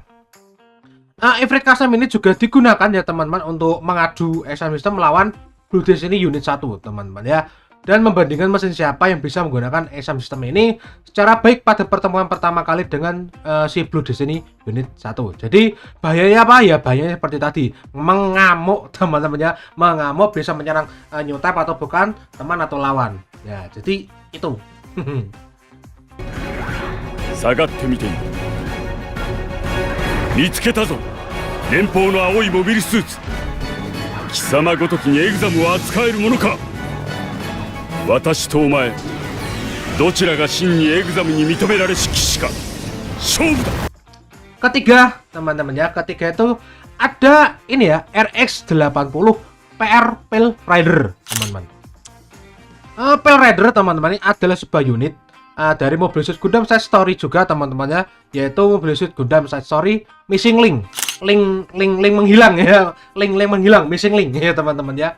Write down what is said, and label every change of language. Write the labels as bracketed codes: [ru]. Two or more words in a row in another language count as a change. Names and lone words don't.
[id] Ifrit Custom ini juga digunakan ya teman-teman untuk mengadu [en] exam system [id] melawan Blue Destiny Unit 1 teman-teman ya, dan membandingkan mesin siapa yang bisa menggunakan [en] exam system [id] ini secara baik pada pertemuan pertama kali dengan si Blue Destiny Unit 1. Jadi bahayanya apa ya? Bahayanya seperti tadi, mengamuk teman-teman ya, mengamuk, bisa menyerang [en] new type [id] atau bukan, teman atau lawan ya. Jadi itu. [ja] 下がってみていい。見つけたぞ、連邦の青いモビルスーツ。貴様ごときにエグザムを扱えるものか。私とお前、どちらが真にエグザムに認められし騎士か。勝負だ。 [id] Ketiga teman-teman ya, ketiga itu ada ini ya, RX-80 PR Pale Rider teman-teman. Pale Rider teman-teman ini adalah sebuah unit dari mobil suit Gundam Side Story juga teman-teman ya, yaitu mobil suit Gundam Side Story [en] Missing Link [id] menghilang ya, link menghilang, missing link ya teman-teman ya.